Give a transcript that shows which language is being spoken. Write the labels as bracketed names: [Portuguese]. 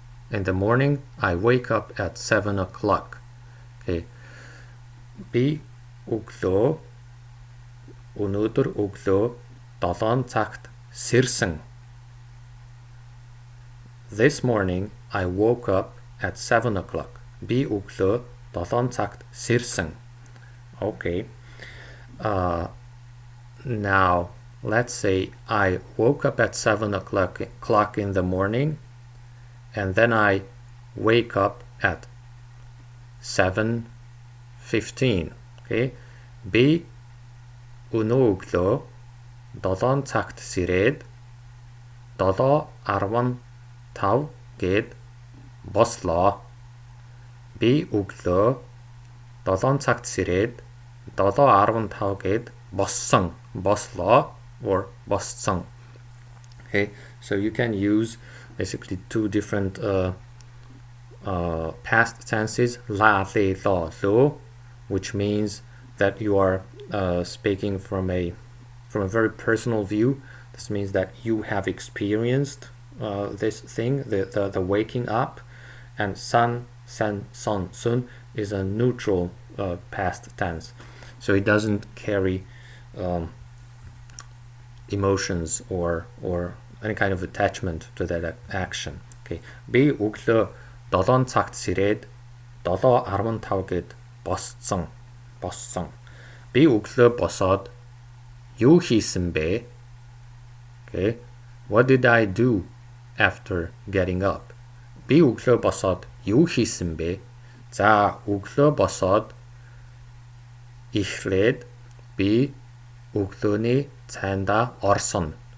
[English] In the morning, I wake up at 7 o'clock. Okay. [Mongolian] Би өнөөдөр өглөө 7 цагт сэрсэн. [English] This morning, I woke up at 7 o'clock. [Mongolian] Би өглөө 7 цагт сэрсэн. Okay. [English] Now, let's say I woke up at 7 o'clock in the morning, and then I wake up at 7:15. Okay. [Mongolian] Би өнөөглөө 7 цагт сэрээд 7:15 гээд бослоо. Би өглөө 7 цагт сэрээд 7:15 гээд bosloo or bosson. [English] Okay, so you can use basically two different past tenses, la, le, lo, which means that you are speaking from a very personal view. This means that you have experienced this thing, the waking up, and san, son, sun is a neutral past tense, so it doesn't carry emotions or any kind of attachment to that action. Okay. [Mongolian] Би өглөө 7 цагт сэрээд 7:15 гээд боссон. Би өглөө босоод юу хийсэн бэ? [English] Okay. What did I do after getting up? [Mongolian] Би өглөө босоод юу хийсэн бэ? За, өглөө босоод эхлээд би өглөөний цайндаа орсон.